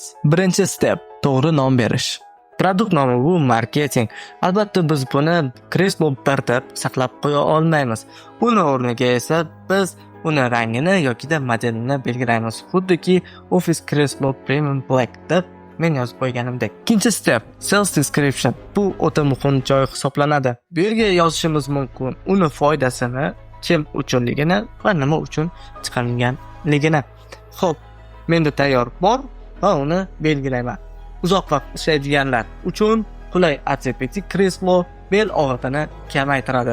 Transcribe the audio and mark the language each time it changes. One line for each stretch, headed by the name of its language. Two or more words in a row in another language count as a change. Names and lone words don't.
Uzbek: Birinchi step: to'g'ri nom berish. Produkt nomi bu marketing. Albatta biz buni kreslo bir deb saqlab qo'ya olmaymiz. Uni o'rniga esa biz uni rangini yoki modelini belgilaymiz. Xuddiki Office Kreslo Premium Black deb men yozib qo'yganimdek. Ikkinchi step:
English: sales description.
Uzbek: Bu o'ta muhim joy hisoblanadi. Bu yerga yozishimiz mumkin uni foydasini, kim uchunligini va nima uchun chiqarilganligini. Xo'p, menda tayyor bor va uni belgilayman. Uzoq vaqt ishlaydiganlar uchun qulay ortopedik kreslo bel og'riqini kamaytiradi.